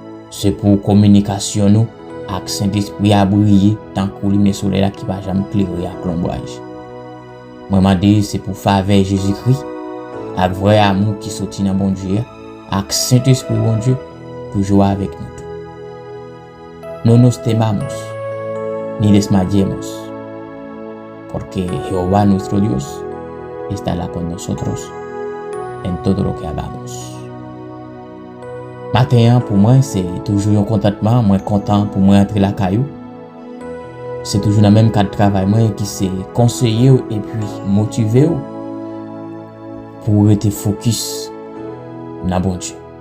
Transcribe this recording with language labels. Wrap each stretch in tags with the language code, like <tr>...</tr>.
<ht>C'est pour communication nous avec Saint-Esprit à briller tant que le soleil là qui va jamais éclairer à l'ombrage. Moi m'a dit c'est pour faveur Jésus-Christ avec vrai amour qui sortit dans bon Dieu avec Saint-Esprit bon Dieu toujours avec nous tout.</ht> <es>No nos temamos ni desmayemos porque Jehová nuestro Dios estará con nosotros en todo lo que hagamos.</es> <ht>Matin pour moi c'est toujours un contentement, moi content pour moi entrer la caillou. C'est toujours dans le même cadre de travail moi qui c'est conseiller et puis motiver pour être focus dans bon Dieu.</ht>